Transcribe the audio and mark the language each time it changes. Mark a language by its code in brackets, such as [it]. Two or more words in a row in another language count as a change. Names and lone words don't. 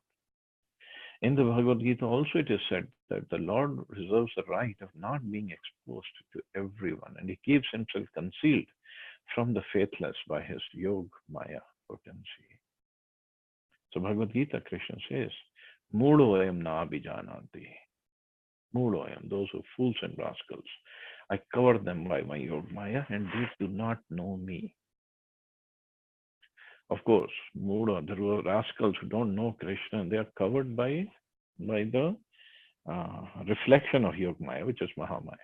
[en] In the Bhagavad Gita also it is said that the Lord reserves the right of not being exposed to everyone and he keeps himself concealed from the faithless by his Yog Maya potency. So Bhagavad Gita, Krishna says, [sa] मूढो अयं न अभिजानन्ति. मूढो अयं, [en] those who fools and rascals. I cover them by my Yog Maya and they do not know me. Of course, Muda, there were rascals who don't know Krishna and they are covered by the reflection of Yogmaya, which is Mahamaya.